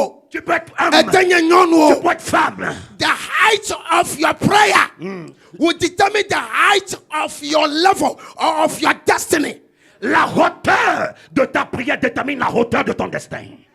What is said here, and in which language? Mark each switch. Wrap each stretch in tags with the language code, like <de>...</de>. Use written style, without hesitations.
<fr>Tu peux être homme, tu peux être femme.</fr> <en>The height of your prayer will determine the height of your level or of your destiny.</en> <fr>La hauteur de ta prière détermine la hauteur de ton destin.</fr>